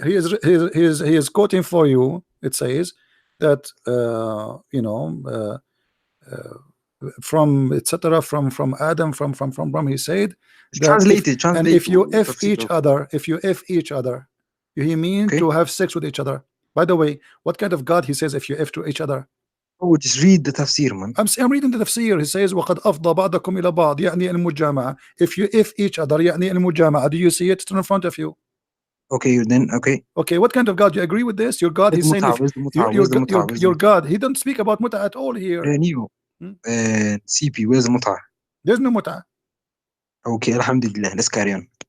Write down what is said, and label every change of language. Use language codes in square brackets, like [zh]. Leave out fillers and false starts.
[en] He is quoting for you. It says that from etc. from Adam from he said that translated. and if you F each other, he mean to have sex with each other. By the way, what kind of God he says if you F to each other? Oh, just read the tafsir, man. I'm reading the tafsir. He says [ar] وقد أفضى بعضكم إلى بعض يعني المجامعة. [en] If you F each other [ar] يعني المجامعة. [en] Do you see it? It's in front of you. Okay, then okay, what kind of God? You agree with this? Your God, he's saying your God, he don't speak about muta at all here. CP, where's the muta? There's no muta. Okay, alhamdulillah, let's carry on.